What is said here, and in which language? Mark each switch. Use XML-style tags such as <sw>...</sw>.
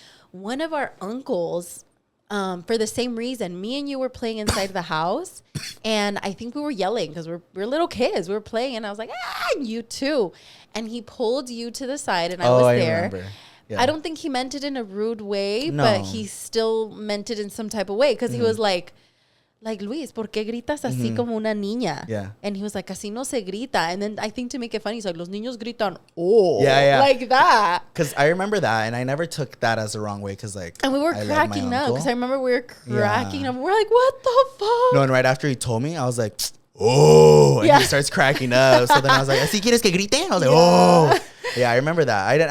<en>One of our uncles, for the same reason, me and you were playing inside the house, and I think we were yelling because we're little kids. We were playing, and I was like, ah, you too. And he pulled you to the side, and I was there. Remember. Yeah. I don't think he meant it in a rude way, No. but he still meant it in some type of way. Because he was like,</en> <es>Luis, ¿por qué gritas así como una niña?</es> <en>Yeah. And he was like,</en> <es>así no se grita.</es> <en>And then I think to make it funny, he's like,</en> <es>los niños gritan,</es> <en>oh. Yeah. Like that. Because I remember that, and I never took that as the wrong way. Because like, And we were I love my cracking up. uncle. Because I remember we were cracking up. We're like, what the fuck? No, and right after he told me, I was like, oh, and Yeah. he starts cracking up. So then I was like,</en> <es>¿así quieres que grite?</es> <en>I was like, oh. Yeah, I remember that.</en>